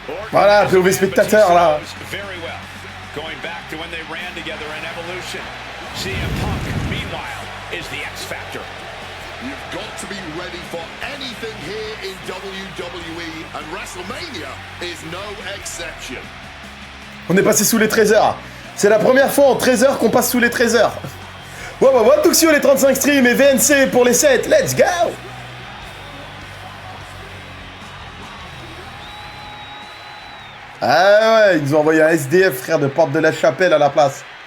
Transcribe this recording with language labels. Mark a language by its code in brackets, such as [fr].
[fr] Voilà, POV spectateur là. [en] Going back to when they ran together in Evolution. CM Punk, meanwhile, is the X Factor. You've got to be ready for anything here in WWE, and WrestleMania is no exception. [fr] On est passé sous les 13 heures. C'est la première fois en 13 heures qu'on passe sous les 13 heures. Ouais, Tuxio les 35 streams et VNC pour les 7. [en] Let's go! [fr] Ah ouais, ils nous ont envoyé un SDF, frère, de Porte de la Chapelle à la place.